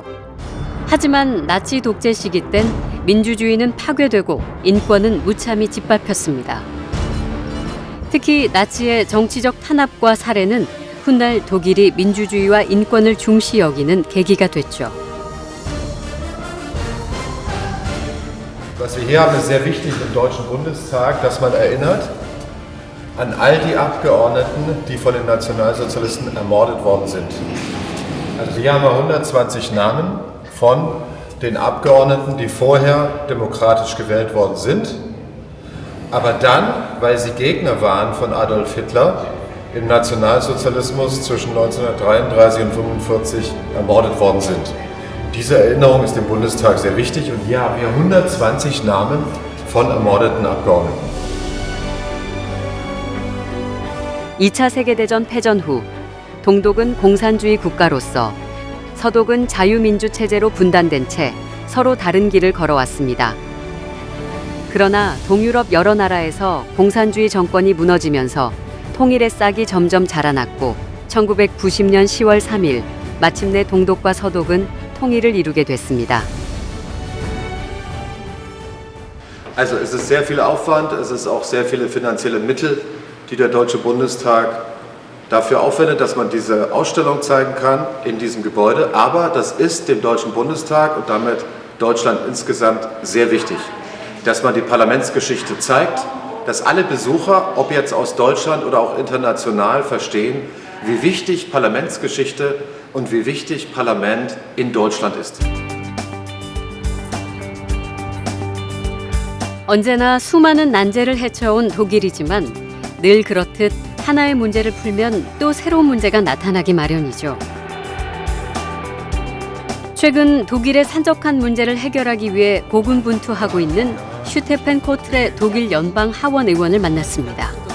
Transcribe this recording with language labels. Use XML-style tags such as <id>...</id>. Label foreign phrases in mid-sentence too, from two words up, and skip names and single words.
<ko>하지만 나치 독재 시기 땐 민주주의는 파괴되고 인권은 무참히 짓밟혔습니다. 특히 나치의 정치적 탄압과 살해는 훗날 독일이 민주주의와 인권을 중시 여기는 계기가 됐죠.</ko> <de>Was wir hier haben, ist sehr wichtig im Deutschen Bundestag, dass man erinnert an all die Abgeordneten, die von den Nationalsozialisten ermordet worden sind. Also hier haben wir 120 Namen von den Abgeordneten, die vorher demokratisch gewählt worden sind, aber dann, weil sie Gegner waren von Adolf Hitler, im Nationalsozialismus zwischen 1933 und 1945 ermordet worden sind. Diese Erinnerung ist dem Bundestag sehr wichtig und hier haben wir 120 Namen von ermordeten Abgeordneten.</de> <ko>2차 세계대전 패전 후 동독은 공산주의 국가로서 서독은 자유민주 체제로 분단된 채 서로 다른 길을 걸어왔습니다. 그러나 동유럽 여러 나라에서 공산주의 정권이 무너지면서 통일의 싹이 점점 자라났고 1990년 10월 3일 마침내 동독과 서독은 통일을 이루게 됐습니다.</ko> <de>Also es ist sehr viel Aufwand, es ist auch sehr viele finanzielle Mittel, die der Deutsche Bundestag dafür aufwendet, dass man diese Ausstellung zeigen kann in diesem Gebäude. Aber das ist dem Deutschen Bundestag und damit Deutschland insgesamt sehr wichtig, dass man die Parlamentsgeschichte zeigt, dass alle Besucher, ob jetzt aus Deutschland oder auch international, verstehen, wie wichtig Parlamentsgeschichte und wie wichtig Parlament in Deutschland ist.</de> <ko>언제나 수많은 난제를 헤쳐온 독일이지만 늘 그렇듯 하나의 문제를 풀면 또 새로운 문제가 나타나기 마련이죠. 최근 독일의 산적한 문제를 해결하기 위해 고군분투하고 있는 슈테펜 코트레 독일 연방 하원 의원을 만났습니다.</ko>